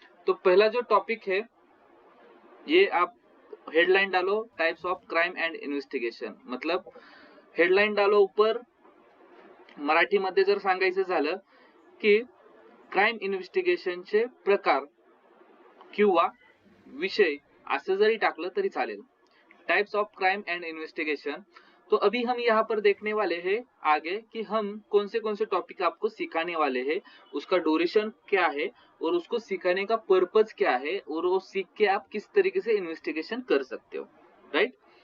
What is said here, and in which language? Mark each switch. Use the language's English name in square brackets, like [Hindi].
[Hindi] तो पहला जो टॉपिक है, ये आप हेडलाइन डालो, types of crime and investigation. मतलब हेडलाइन डालो ऊपर, [Marathi] मराठीमध्ये जर सांगायचं झालं की क्राइम इन्व्हेस्टिगेशनचे प्रकार किंवा विषय असं जरी टाकलं तरी चालेल, types of crime end investigation. [Hindi] तो अभी हम यहाँ पर देखने वाले हैं आगे कि हम कौन से टॉपिक आपको सिखाने वाले हैं, उसका ड्यूरेशन क्या है और उसको सिखाने का पर्पज क्या है, और वो सीख के आप किस तरीके से इन्वेस्टिगेशन कर सकते हो, राइट।